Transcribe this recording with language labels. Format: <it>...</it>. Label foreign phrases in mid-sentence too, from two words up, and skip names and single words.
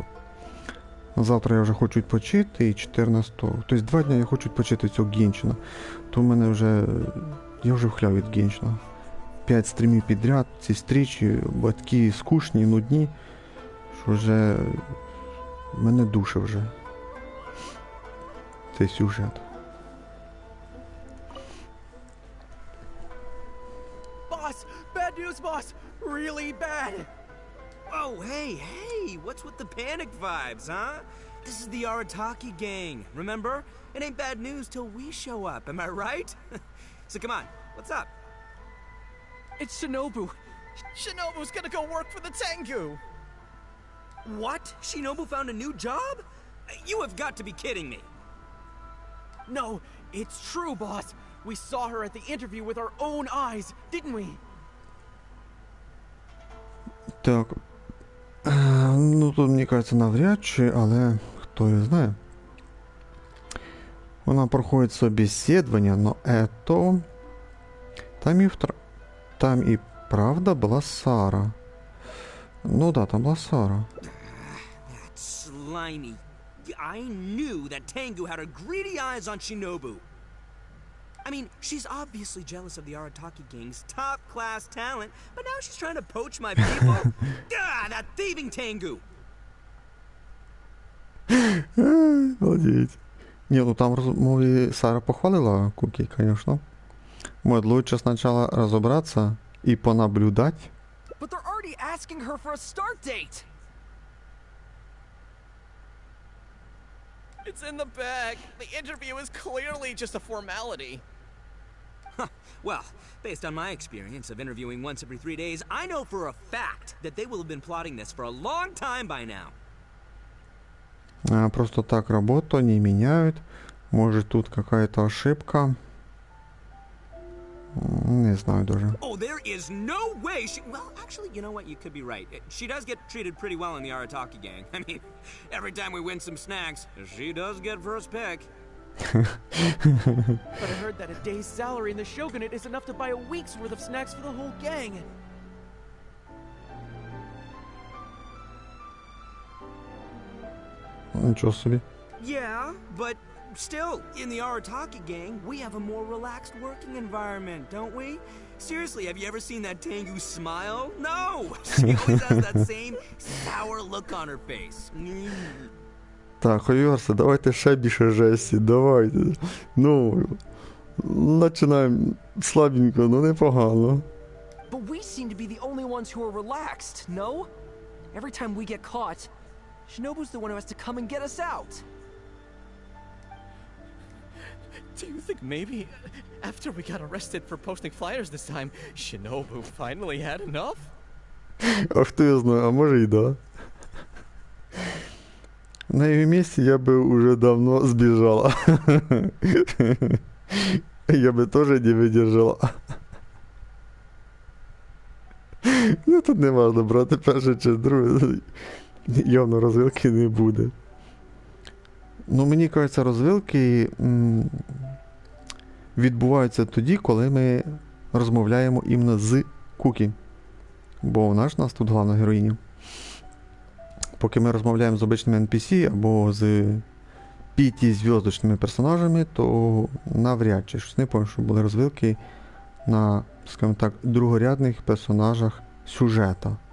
<uk>Завтра я вже хочу відпочити, і 14-го, тобто 2 дні я хочу відпочити цього Геншина. То в мене вже, я вже вхляв від Геншина. 5 стрімів підряд, ці зустрічі, батьки скучні, нудні, що вже мене душить вже цей сюжет.</uk> <en>Boss! Bad news, boss! Really bad! Oh, hey, what's with the panic vibes, huh? This is the Arataki gang, remember? It ain't bad news till we show up, am I right? So come on, what's up? It's Shinobu! Shinobu's gonna go work for the Tengu! What? Shinobu found a new job? You have got to be kidding me. No, it's true, boss! We saw her at the interview with our own eyes, didn't we?</en> <uk>Так. Ну, тут, мені кажеться, навряд чи, але хто його знає. Вона проходить собеседування,</uk> <ru>но это...</ru> <uk>Там і правда була Сара. Ну да, там була Сара.</uk> <en>That's slimy. I knew that Tengu had her greedy eyes on Shinobu. I mean, she's obviously jealous of the Arataki gang's top-class talent, but now she's trying to poach my people. That thieving Tengu!</en> <uk>Молодець. Ні, ну там розмові Сара похвалила Куки, конечно.</uk> <ru>Может, лучше сначала разобраться и понаблюдать.</ru> <en>But they're already asking her for a start date. It's in the bag. The interview is clearly just a formality. Well, based on my experience of interviewing once every 3 days, I know for a fact that they will have been plotting this for a long time by now.</en> <ru>Просто так работу не меняют. Может, тут какая-то ошибка. Не знаю даже.</ru> <en>Oh, there is no way she... Well, actually, you know what? You could be right. She does get treated pretty well in the Arataki gang. I mean, every time we win some snacks, she does get first pick. But I heard that a day's salary in the Shogunate is enough to buy a week's worth of snacks for the whole gang.</en> <ru>Ничего себе.</ru> <en>Yeah, but still, in the Arataki gang, we have a more relaxed working environment, don't we? Seriously, have you ever seen that Tengu smile? No! She always has that same sour look on her face.</en> <uk>Так, Оверси, давайте ще більше жесті, давайте. Ну, починаємо слабенько, ну непогано.</uk> <en>But we seem to be the only ones who are relaxed, no? Every time we get caught, Shinobu's the one who has to come and get us out. Do you think maybe after we got arrested for posting flyers this time, Shinobu finally had enough?</en> <uk>А хто я знаю, а може і да.</uk> <ru>На ее месте я бы уже давно сбежала. Я бы тоже не выдержала.</ru> <uk>Ну тут не важно брати перше чи друге. Явно розвилки не буде. Ну мені кажеться, розвилки відбуваються тоді, коли ми розмовляємо іменно з Куки. Бо вона ж нас тут головна героїня. Поки ми розмовляємо з обичними NPC або з 5-зв'язочними персонажами, то навряд чи щось не пам'ятаю, що були розвилки на, скажімо так, другорядних персонажах сюжета.</uk>